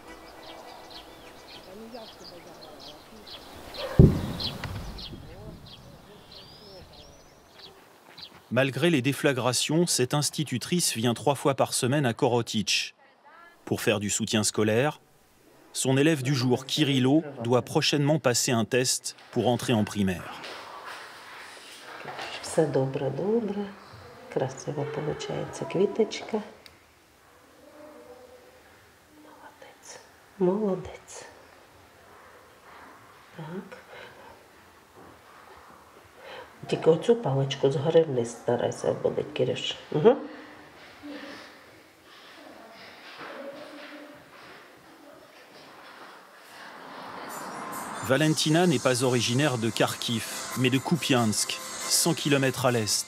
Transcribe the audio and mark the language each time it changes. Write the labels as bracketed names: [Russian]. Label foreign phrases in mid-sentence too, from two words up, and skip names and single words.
[French] Malgré les déflagrations, cette institutrice vient 3 fois par semaine à Korotich. Pour faire du soutien scolaire, son élève du jour, Kirilo, doit prochainement passer un test pour entrer en primaire. [Ukrainian] Все добре, добре. Красиво виходить квіточка. Молодець. Молодець. Так. Тільки оцю паличку згори вниз старайся обводити, Кирюш. Угу. [French] Valentina n'est pas originaire de Kharkiv, mais de Kupiansk, 100 km à l'est.